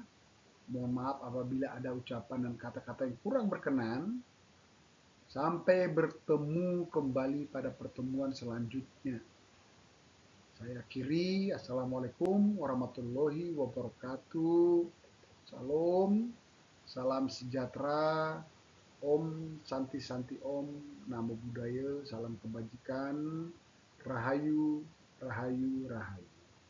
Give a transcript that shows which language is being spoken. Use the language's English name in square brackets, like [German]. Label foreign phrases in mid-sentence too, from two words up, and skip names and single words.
[Indonesian] Mohon maaf apabila ada ucapan dan kata-kata yang kurang berkenan. Sampai bertemu kembali pada pertemuan selanjutnya. Saya akhiri. [Arabic] السلام عليكم ورحمة الله وبركاته. [Indonesian] Salam, salam sejahtera. [Sanskrit] Om Santi Santi Om, [Pali] Namo Buddhaya, [Indonesian] salam kebajikan, [Javanese] Rahayu, Rahayu, Rahayu.